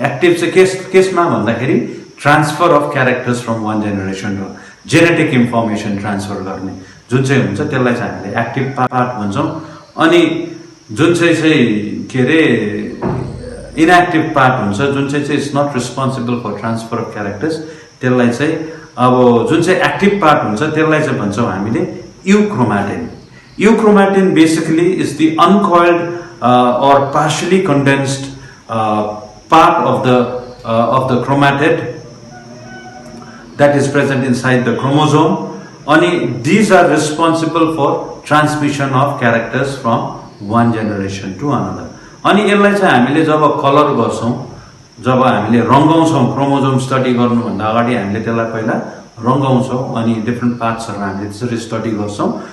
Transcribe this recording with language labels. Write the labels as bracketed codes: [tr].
[ne] Active चाहिँ केसमा भन्दाखेरि [en] transfer of characters from one generation to, [ne] genetic information transfer गर्ने जुन चाहिँ हुन्छ त्यसलाई चाहिँ हामीले एक्टिभ पार्ट भन्छौँ। अनि जुन चाहिँ के अरे इनएक्टिभ पार्ट हुन्छ, जुन चाहिँ [en] is not responsible for transfer of characters, [ne] त्यसलाई चाहिँ अब जुन चाहिँ एक्टिभ पार्ट हुन्छ त्यसलाई चाहिँ भन्छौँ हामीले euchromatin. [en] Euchromatin basically is the uncoiled or partially condensed part of the chromatid that is present inside the chromosome. And these are responsible for transmission of characters from one generation to another. [ne] अनि यसलाई चाहिँ हामीले जब colour गर्छौँ, जब हामीले रङ्गाउँछौँ, chromosome study गर्नुभन्दा अगाडि हामीले त्यसलाई पहिला रङ्गाउँछौँ अनि डिफ्रेन्ट पार्ट्सहरू हामीले त्यसरी स्टडी गर्छौँ।